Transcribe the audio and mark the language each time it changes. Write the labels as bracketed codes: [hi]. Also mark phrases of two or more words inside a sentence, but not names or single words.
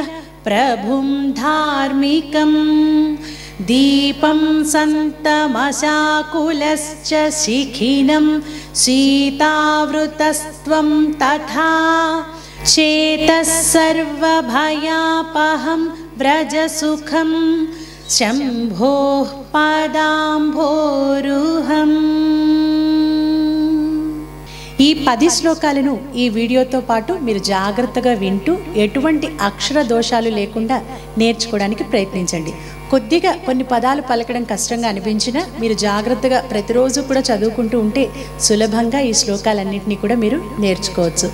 [sa] प्रभुं धार्मिकं दीपं सन्तमसाकुलश्च शिखिनं सीतावृतस्त्वं तथा चेतः सर्वभयापहं व्रजसुखं शम्भोः पदाम्भोरुहम्। [te] ఈ 10 శ్లోకాలను ఈ వీడియోతో పాటు మీరు జాగ్రత్తగా వింటూ ఎటువంటి అక్షర దోషాలు లేకుండా నేర్చుకోవడానికి ప్రయత్నించండి. కొద్దిగా కొన్ని పదాలు పలకడం కష్టంగా అనిపించినా మీరు జాగ్రత్తగా ప్రతిరోజు కూడా చదువుకుంటూ ఉంటే సులభంగా ఈ శ్లోకాలన్నింటినీ కూడా మీరు నేర్చుకోవచ్చు.